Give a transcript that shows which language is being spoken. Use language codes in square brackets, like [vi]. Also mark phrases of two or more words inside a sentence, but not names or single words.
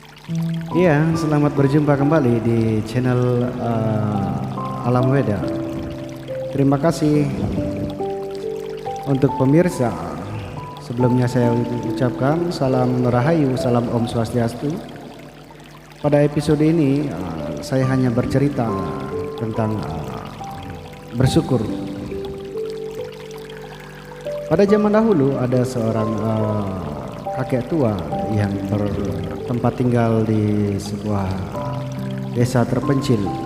[id] Iya, selamat berjumpa kembali di channel Alam Weda. Terima kasih untuk pemirsa. Sebelumnya saya ucapkan salam rahayu, salam Om Swastiastu. Pada episode ini saya hanya bercerita tentang bersyukur. Pada zaman dahulu ada seorang kakek tua yang bertempat tinggal di sebuah desa terpencil.